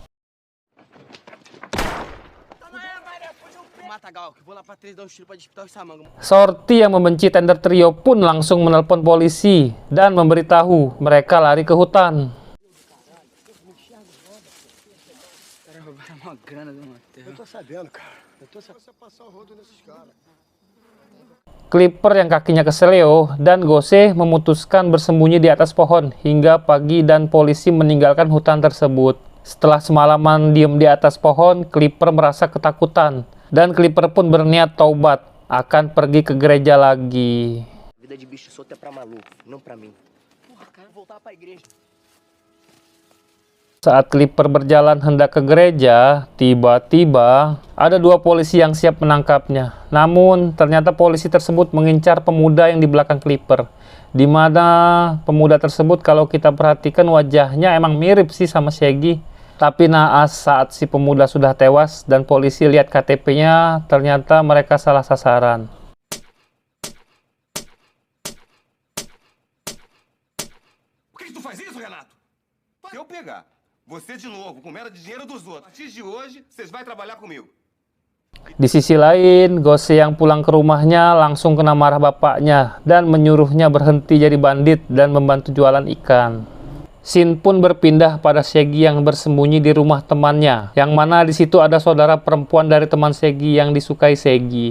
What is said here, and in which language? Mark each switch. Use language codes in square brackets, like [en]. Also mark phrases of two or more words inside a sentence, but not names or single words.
[id] Shorty yang membenci Tender Trio pun langsung menelpon polisi dan memberitahu mereka lari ke hutan. [pt] Uma grana de um hotel. Eu tô sabendo, cara. Eu tô sabendo você passar o rodo nesses caras. [id] Clipper yang kakinya keseleo dan Gose memutuskan bersembunyi di atas pohon hingga pagi dan polisi meninggalkan hutan tersebut. Setelah semalaman diem di atas pohon, Clipper merasa ketakutan dan Clipper pun berniat taubat akan pergi ke gereja lagi. [pt] Vida de bicho solto é pra maluco, não pra mim. Porra, cara, voltar pra igreja. [id] Saat Clipper berjalan hendak ke gereja, tiba-tiba ada dua polisi yang siap menangkapnya. Namun, ternyata polisi tersebut mengincar pemuda yang di belakang Clipper. Di mana pemuda tersebut kalau kita perhatikan wajahnya emang mirip sih sama Shaggy. Tapi naas saat si pemuda sudah tewas dan polisi lihat KTP-nya, ternyata mereka salah sasaran. [pt] Por que tu faz isso, Renato? Se eu pegar você de novo com merda de dinheiro dos outros, a partir de hoje, vocês vão trabalhar comigo. [id] Di sisi lain, Gose yang pulang ke rumahnya langsung kena marah bapaknya dan menyuruhnya berhenti jadi bandit dan membantu jualan ikan. Scene pun berpindah pada Shaggy yang bersembunyi di rumah temannya, yang mana di situ ada saudara perempuan dari teman Shaggy yang disukai Shaggy.